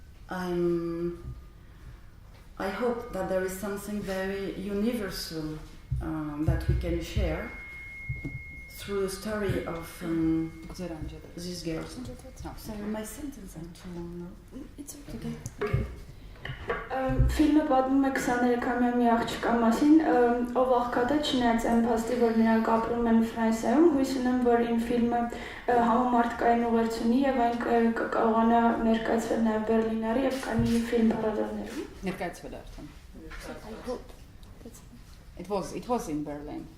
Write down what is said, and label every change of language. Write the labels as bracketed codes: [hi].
[en] And I hope that there is something very universal that we can share through the story of these girls. Sorry, my sentence is too long. It's okay. [hy] Ֆիլմը պատմում է 23-ամյա մի աղջկա մասին, ով աղքատ է, չնայած այն փաստի, որ նրանք ապրում են Ֆրանսիայում, հույս ունեմ, որ իմ ֆիլմը համամարտկային ուղերձ ունի եւ այն կկարողանա ներկայացվել նաեւ Բերլինարի եւ Կաննի ֆիլմ փառատոներում։ Ներկայացվել է արդեն։ [en] It was in Berlin.